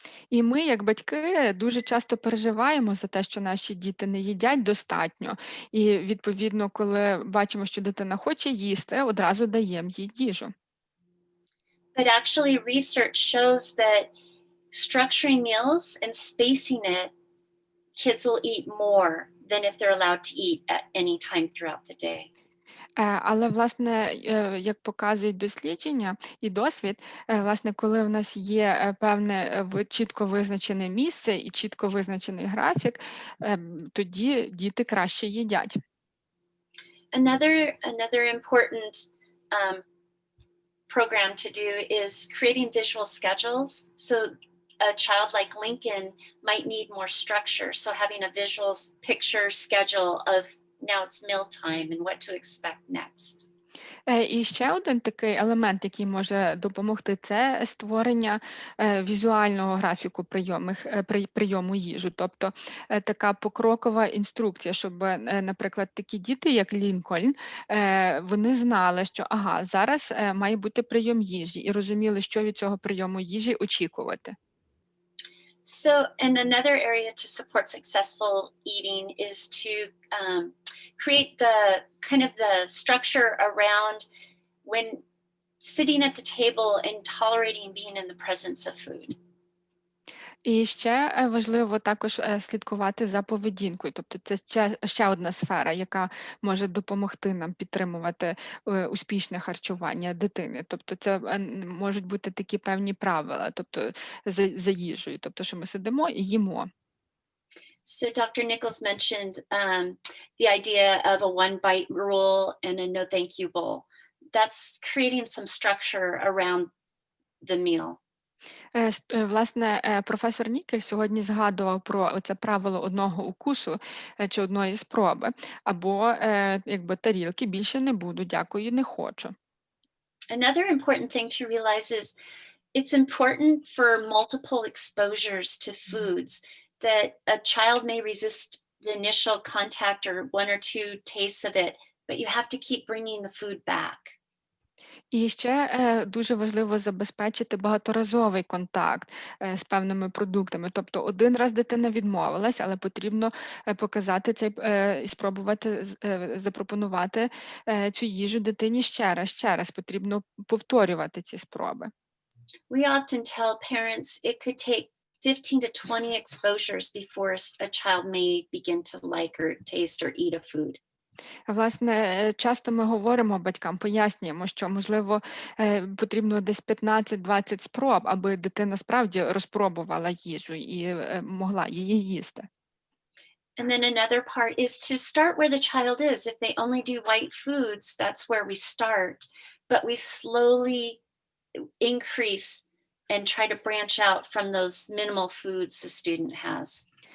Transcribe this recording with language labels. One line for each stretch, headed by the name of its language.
Ukrainian: І ми, як батьки, дуже часто переживаємо за те, що наші діти не їдять достатньо. І, відповідно, коли бачимо, що дитина хоче їсти, одразу даємо їй їжу.
English: But actually, research shows that structuring meals and spacing it, kids will eat more than if they're allowed to eat at any time throughout the day.
Ukrainian: Але, власне, як показують дослідження і досвід, власне, коли в нас є певне чітко визначене місце і чітко визначений графік, тоді діти краще їдять.
English: Another important program to do is creating visual schedules. So a child like Lincoln might need more structure. So having a visual picture schedule of now it's mealtime and what to expect next.
Ukrainian: І ще один такий елемент, який може допомогти, це створення візуального графіку прийому їжі. Тобто така покрокова інструкція, щоб, наприклад, такі діти, як Лінкольн, вони знали, що зараз має бути прийом їжі, і розуміли, що від цього прийому їжі очікувати.
English: So, and another area to support successful eating is to create the kind of the structure around when sitting at the table and tolerating being in the presence of food.
Ukrainian: І ще важливо також слідкувати за поведінкою. Тобто це ще одна сфера, яка може допомогти нам підтримувати успішне харчування дитини. Тобто це можуть бути такі певні правила, тобто за їжею, тобто що ми сидимо і їмо.
English: So Dr. Nichols mentioned the idea of a one bite rule and a no thank you bowl. That's creating some structure around the meal.
Ukrainian: Власне, професор Нікель сьогодні згадував про це правило одного укусу чи одної спроби, або якби тарілки більше не буду, дякую, не хочу.
English: Another important thing to realize is it's important for multiple exposures to foods that a child may resist the initial contact or one or two tastes of it, but you have to keep bringing the food back.
Ukrainian: І ще дуже важливо забезпечити багаторазовий контакт з певними продуктами. Тобто один раз дитина відмовилась, але потрібно показати цей і спробувати запропонувати цю їжу дитині ще раз. Потрібно повторювати ці спроби.
English: We often tell parents it could take 15 to 20 exposures before a child may begin to like or taste or eat a food.
Ukrainian: Власне, часто ми говоримо батькам, пояснюємо, що, можливо, потрібно десь 15-20 спроб, аби дитина справді розпробувала їжу і могла її їсти.
English: And then another part is to start where the child is. If they only do white foods, that's where we start. But we slowly increase and try to branch out from those minimal foods the student has.